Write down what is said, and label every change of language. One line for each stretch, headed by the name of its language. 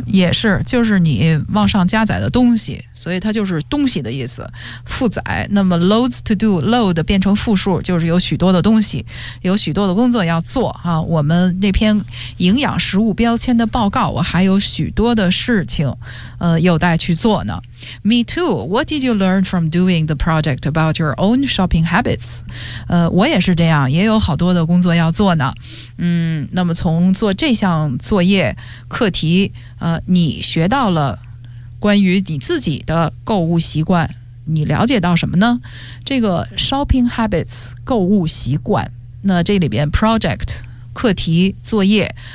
Chinese: 也是，就是你往上加载的东西，所以它就是东西的意思，负载。那么 loads to do， load 变成复数就是有许多的东西，有许多的工作要做啊。我们那篇营养食物标签的报告，我还有许多的事情有待去做呢。
English: Me too. What did you learn from doing the project about your own shopping habits?
Chinese: 我也是这样，也有好多的工作要做呢。嗯，那么从做这项作业课题，你学到了关于你自己的购物习惯，你了解到什么呢？这个 shopping habits 购物习惯，那这里边 project 课题作业。